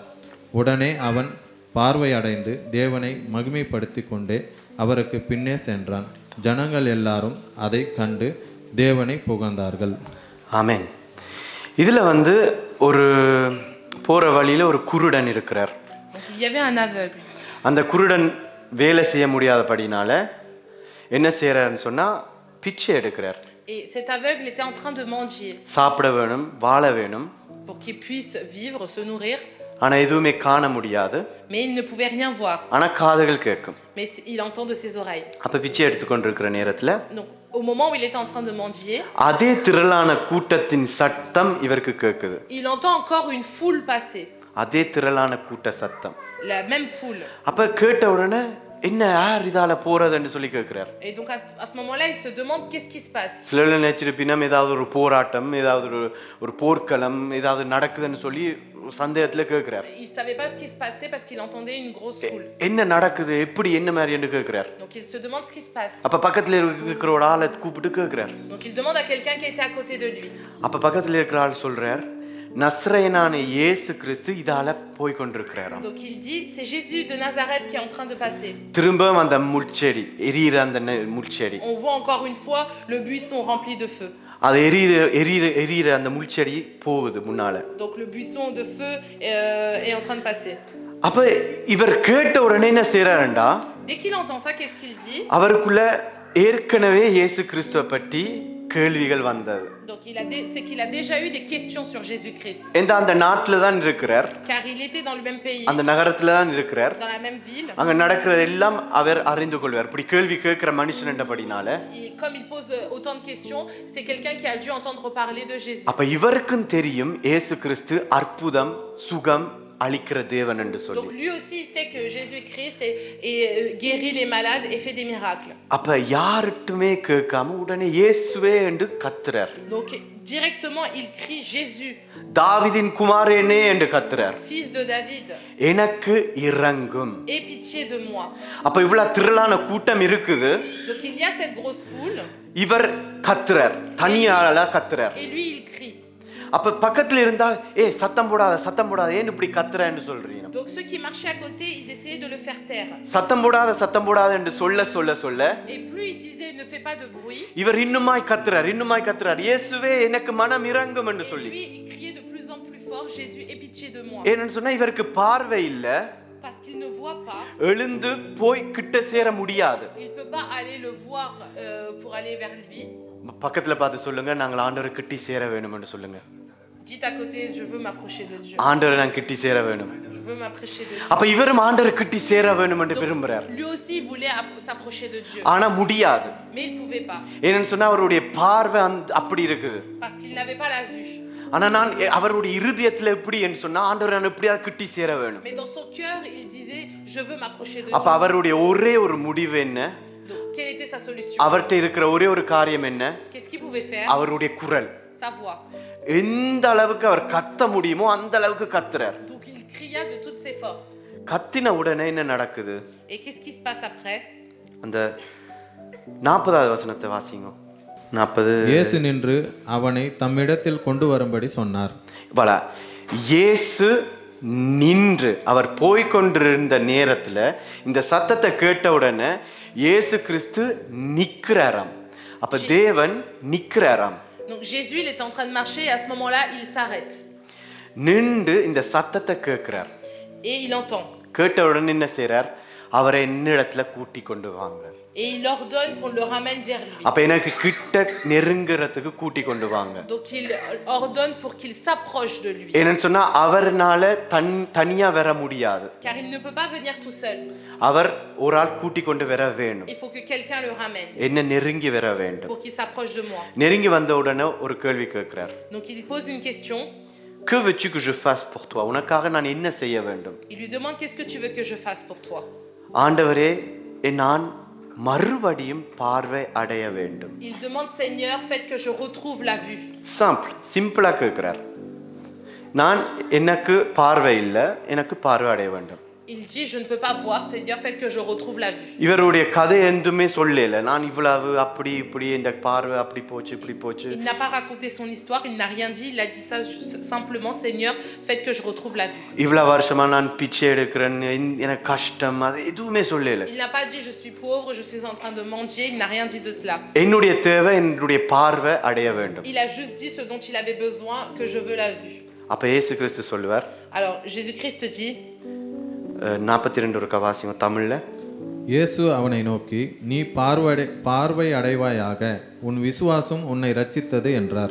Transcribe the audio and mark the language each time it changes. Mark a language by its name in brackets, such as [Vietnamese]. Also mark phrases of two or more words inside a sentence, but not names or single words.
[Tamil] உடனே அவன் பார்வையடைந்து தேவனை மகிமைப்படுத்தி கொண்டே அவருக்கு பின்னே சென்றான். ஜனங்கள் எல்லாரும் அதை கண்டு தேவனை புகழ்ந்தார்கள். ஆமென். இதுல வந்து ஒரு போற வழியில ஒரு குருடன் இருக்கிறார். [French] Il y avait un aveugle. [Tamil] அந்த குருடன் வேலை செய்ய முடியாதபடினால என்ன செய்யறாருன்னு சொன்னா பிச்சை எடுக்கிறார். [French] Et cet aveugle était en train de mendier. [Tamil] சாப்பிட வேணும், வாழ வேணும். [French] Pour qu'il puisse vivre, se nourrir. [Tamil] ஆனா எதுவுமே காண முடியாது. [French] mais il ne pouvait rien voir. [Tamil] ஆனா காதுகள் கேட்கும். [French] Mais il entend de ses oreilles. [Tamil] அப்ப பிச்சை எடுத்துக்கொண்டிருக்கிற நேரத்துல [French] Donc, au moment où il était en train de mendier, [Tamil] அதே திரளான கூட்டத்தின் சத்தம் இவருக்கு கேட்குது. [French] il entend encore une foule passer. [Tamil] அதே திரளான கூட்ட சத்தம். [French] La même foule. [Tamil] அப்ப கேட்ட உடனே என்ன யார் இதால போறதுன்னு சொல்லி கேட்கிறார். [French] Et donc à ce moment-là, il se demande qu'est-ce qui se passe. [Tamil] சிலர் நினைச்சிருப்பினம் ஏதாவது ஒரு போராட்டம், ஏதாவது ஒரு போர்க்களம், ஏதாவது நடக்குதுன்னு சொல்லி சந்தேகத்துல கேட்கிறார். [French] Il savait pas ce qui se passait parce qu'il entendait une grosse foule. [Tamil] என்ன நடக்குது, எப்படி என்ன மாதிரி என்று கேட்கிறார். [French] Donc il se demande ce qui se passe. [Tamil] அப்ப பக்கத்துல இருக்கிற ஒரு ஆளை கூப்பிட்டு கேட்கிறார். [French] Donc il demande à quelqu'un qui était à côté de lui. [Tamil] அப்ப பக்கத்துல இருக்கிற ஆள் சொல்றார், நஸ்ரேயனான இயேசு கிறிஸ்து இதால போய் கொண்டிருக்கிறாராம். [French] Donc il dit c'est Jésus de Nazareth qui est en train de passer. [Tamil] திரும்ப அந்த முள்செடி எரியிற அந்த முள்செடி. [French] On voit encore une fois le buisson rempli de feu. [Tamil] அது எரியிற அந்த முள்செடி போகுது முன்னால. [French] Donc le buisson de feu est en train de passer. [Tamil] அப்ப இவர் கேட்ட உடனே என்ன செய்றாருண்டா, [French] Dès qu'il entend ça, qu'est-ce qu'il dit? [Tamil] அவருக்குள்ள ஏற்கனவே இயேசு கிறிஸ்துவை பற்றி கேள்விகள் வந்தது. [French] Donc c'est qu'il a déjà eu des questions sur Jésus-Christ. [Tamil] அந்த நாட்டுல தான் இருக்கிறார். [French] Car il était dans le même pays. [Tamil] அந்த நகரத்துல தான் இருக்கிறார். [French] Dans la même ville. [Tamil] அங்க நடக்கிறது எல்லாம் அவர் அறிந்து கொள்வார். இப்படி கேள்வி கேட்கிற மனுஷன் என்றபடினால. [French] Comme il pose autant de questions, c'est quelqu'un qui a dû entendre parler de Jésus. [Tamil] அப்ப இவருக்கும் தெரியும் இயேசு கிறிஸ்து அற்புதம், சுகம் அளிக்கிற தேவன் என்று சொல்லி. [French] Donc lui aussi il sait que Jésus-Christ guérit les malades et fait des miracles. [Tamil] அப்ப யார்ட்டுமே கேட்காம உடனே இயேசுவே என்று கத்துறார். [French] Donc directement il crie Jésus. [Tamil] தாவீதின் குமாரனே என்று கத்துறார். [French] Fils de David. [Tamil] எனக்கு இரங்கும். [French] Aie pitié de moi. [Tamil] அப்ப இவ்வளவு திரளான கூட்டம் இருக்குது. [French] Donc il y a cette grosse foule. [Tamil] இவர் கத்துறார், தனியாளா கத்துறார். [French] Et lui il crie. [Tamil] அப்ப பக்கத்துல இருந்தால் சத்தம் போடாத ஏன் இப்படி கத்துறேன்னு சொல்றீங்க. [French] Donc ceux qui marchaient à côté, ils essayaient de le faire taire. [Tamil] சத்தம் போடாத என்று சொல்ல [French] Et plus il disait ne fais pas de bruit, [Tamil] இவர் இன்னுமாய் கத்துறார் இயேசுவே எனக்கு மனம் இரங்கும் என்று சொல்லி. [French] lui il criait de plus en plus fort Jésus aie pitié de moi. [Tamil] ஏன்னு சொன்னா இவருக்கு பார்வை இல்ல. [French] Parce qu'il ne voit pas. [Tamil] எழுந்து போய் கிட்ட சேர முடியாது. [French] Il peut pas aller le voir pour aller vers lui. [Tamil] பக்கத்துல பார்த்து சொல்லுங்க, நாங்கள் ஆண்டவரை கிட்டி சேர வேணும் என்று சொல்லுங்க. [French] Dites à côté, je veux m'approcher de Dieu. [Tamil] ஆண்டவரை நான் கிட்டி சேர வேணும். [French] Je veux m'approcher de Dieu. [Tamil] அப்ப இவரும் ஆண்டவரை கிட்டி சேர வேணும் என்று விரும்புறார். [French] Lui aussi il voulait s'approcher de Dieu. [Tamil] ஆனா முடியாது. [French] Mais il pouvait pas. [Tamil] ஏன்னு சொன்னா அவருடைய பார்வை அப்படி இருக்குது. [French] Parce qu'il n'avait pas la vue. [Tamil] ஆனா நான் அவருடைய இருதயத்துல எப்படி என்று சொன்னா ஆண்டவரை நான் எப்படியாவது கிட்டி சேர வேணும். [French] Mais dans son cœur il disait je veux m'approcher de Dieu. [Tamil] அப்ப அவருடைய ஒரே ஒரு முடிவு என்ன? [French] Donc quelle était sa solution? [Tamil] அவர்ட்ட இருக்கிற ஒரே ஒரு காரியம் என்ன? [French] Qu'est-ce qu'il pouvait faire? [Tamil] அவருடைய குரல். [French] Sa voix. [Tamil] எந்த அளவுக்கு அவர் கத்த முடியுமோ அந்த அளவுக்கு கத்துறார். [French] Donc il cria de toutes ses forces. [Tamil] கத்தின உடனே என்ன நடக்குது? [French] Et qu'est-ce qui se passe après? [Tamil] அந்த 40வது வசனத்தை வாசிங்க. 40. இயேசு நின்று அவனை தம்மிடத்தில் கொண்டு வரும்படி சொன்னார். பல இயேசு நின்று அவர் போய்கொண்டிருந்த நேரத்துல இந்த சத்தத்தை கேட்ட உடனே இயேசு கிறிஸ்து நிக்கிறாராம். அப்ப தேவன் நிக்கிறாராம். [French] Donc Jésus il est en train de marcher et à ce moment-là il s'arrête. [Tamil] நின்று இந்த சத்தத்தை கேட்கிறார். [French] Et il entend. [Tamil] கேட்ட உடனே என்ன செய்றார்? அவரை என்னிடத்துல கூட்டி கொண்டு வாங்க. [French] Et il ordonne qu'on le ramène vers lui. [Tamil] அப்ப எனக்கு கிட்ட நெருங்குறதுக்கு கூட்டி கொண்டு வாங்க. [French] Donc il ordonne pour qu'il s'approche de lui. [Tamil] ஏன்னு சொன்னா அவர்னால தனியா வர முடியாது. [French] Car il ne peut pas venir tout seul. [Tamil] அவர் ஒரு ஆள் கூட்டி கொண்டு வர வேண்டும். [French] Il faut que quelqu'un le ramène. [Tamil] என்ன நெருங்கி வர வேண்டும். [French] Pour qu'il s'approche de moi. [Tamil] நெருங்கி வந்த உடனே ஒரு கேள்வி கேட்கிறார். [French] Donc il pose une question. Que veux-tu que je fasse pour toi? [Tamil] உனக்காக நான் என்ன செய்ய வேண்டும்? [French] Il lui demande qu'est-ce que tu veux que je fasse pour toi? [Tamil] ஆண்டவரே நான் மறுபடியும் பார்வை அடைய வேண்டும். [French] Il demande Seigneur, faites que je retrouve la vue. [Tamil] சிம்பிளா கேட்கிறார். நான் எனக்கு பார்வை இல்ல, எனக்கு பார்வை அடைய வேண்டும். [French] Il dit je ne peux pas voir, Seigneur, faites que je retrouve la vue. [Tamil] இவருடைய கதை எதுவுமே சொல்லல. நான் இவ்வளவு அப்படி இப்படி இந்த பார்வை அப்படி போச்சு இப்படி போச்சு. [French] Il n'a pas raconté son histoire, il n'a rien dit, il a dit ça simplement Seigneur, faites que je retrouve la vue. [Tamil] இவ்வளவு வருஷமா நான் பிச்சை எடுக்கிறேன், எனக்கு கஷ்டம், அது எதுவுமே சொல்லல. [French] Il n'a pas dit je suis pauvre, je suis en train de mendier, il n'a rien dit de cela. [Tamil] என்னுடைய தேவை என்னுடைய பார்வை அடைய வேண்டும். [French] Il a juste dit ce dont il avait besoin, que je veux la vue. [Tamil] அப்ப இயேசு கிறிஸ்து சொல்வார். [French] Alors Jésus-Christ dit [Tamil] 42 வாசிங்க தமிழ்ல. இயேசு அவனை நோக்கி நீ பார்வை அடைவாயாக, உன் விசுவாசம் உன்னை ரட்சித்தது என்றார்.